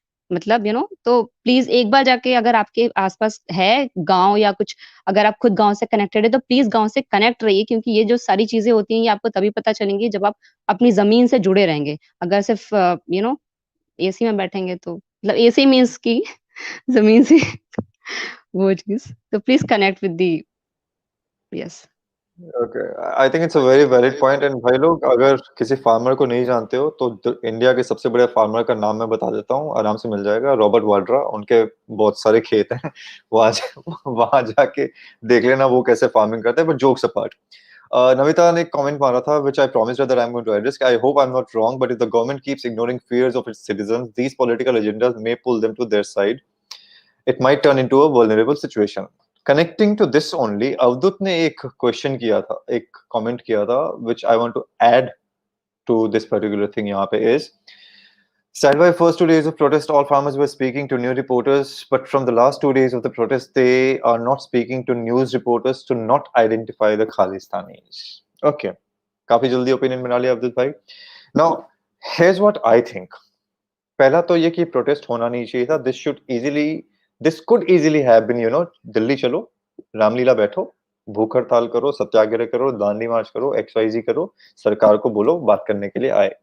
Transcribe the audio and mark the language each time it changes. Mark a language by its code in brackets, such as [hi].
[hi] मतलब तो प्लीज़ एक बार जाके, अगर आपके आस-पास है गाँव या कुछ, अगर आप खुद गाँव से कनेक्टेड है तो प्लीज़ गाँव से कनेक्ट रहिए, क्योंकि ये जो सारी चीज़ें होती हैं ये आपको तभी पता चलेंगी जब आप अपनी ज़मीन से जुड़े रहेंगे। अगर सिर्फ एसी में बैठेंगे तो, मतलब एसी मीन्स कि ज़मीन से वो चीज़, [en] तो please connect with the yes. Okay, I think it's a very valid point. [hi] And भाई लोग अगर किसी फार्मर को नहीं जानते हो तो इंडिया के सबसे बड़े फार्मर का नाम मैं बता देता हूँ, आराम से मिल जाएगा, रॉबर्ट वाड्रा। उनके बहुत सारे खेत हैं, वहां जाके देख लेना वो कैसे फार्मिंग करते हैं। [en] but jokes apart, [hi] Namita ने comment मारा था, [en] which I promised her that I'm going to address. I hope I'm not wrong, but if the government keeps ignoring fears of its citizens, these political agendas may pull them to their side. It might turn into a vulnerable situation. Connecting to this only, [hi] Avadhut ने एक question किया था, [en] एक कमेंट किया था, which I want to add to this particular thing यहाँ पे is, started by first 2 days of protest, all farmers were speaking to new reporters, but from the last 2 days of the protest, they are not speaking to news reporters to not identify the Khalistanis. [hi] Okay, काफी जल्दी opinion बना लिया अवधुत भाई. [en] Now, here's what I think. [hi] पहला तो ये कि protest होना नहीं चाहिए था. [en] This could easily have been, [hi] Delhi चलो, रामलीला बैठो, भूख हड़ताल करो, सत्याग्रह करो, दांडी मार्च करो, XYZ करो, सरकार को बोलो बात करने के लिए आए.